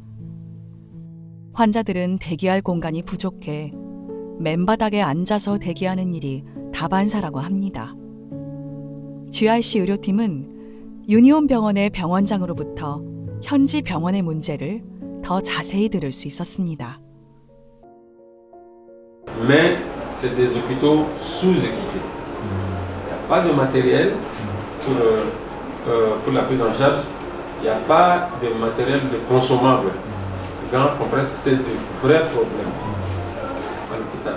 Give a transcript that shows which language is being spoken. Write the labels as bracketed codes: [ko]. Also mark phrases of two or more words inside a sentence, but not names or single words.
[ko] 환자들은 대기할 공간이 부족해 맨바닥에 앉아서 대기하는 일이 다반사라고 합니다. GRC 의료팀은 유니온 병원의 병원장으로부터 현지 병원의 문제를 더 자세히 들을 수 있었습니다. [fr] Mais c'est des hôpitaux sous-équipés. Il n'y a pas de matériel pour la prise en charge. Il n'y a pas de matériel de consommable. Les gants compressent, c'est de vrais problèmes à l'hôpital.